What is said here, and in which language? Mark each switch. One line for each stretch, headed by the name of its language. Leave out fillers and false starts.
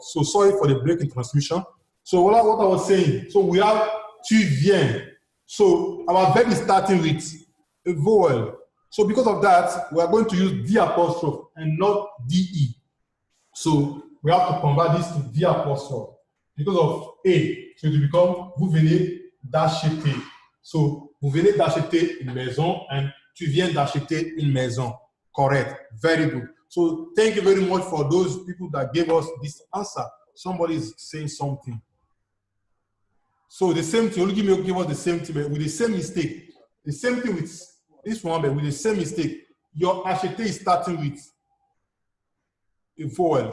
English: So sorry for the break in transmission. So what I was saying, so we have
French: tu viens.
English: So our verb is starting with a vowel. So because of that, we are going to use the apostrophe and not de. So we have to convert this to the apostrophe because of a. So it will become
French: vous venez d'acheter. So vous venez d'acheter une maison and tu viens d'acheter une maison.
English: Correct. Very good. So thank you very much for those people that gave us this answer. Somebody is saying something. So the same thing, only give us the same thing, but with the same mistake. The same thing with this one, but with the same mistake. Your acheter is starting with a vowel.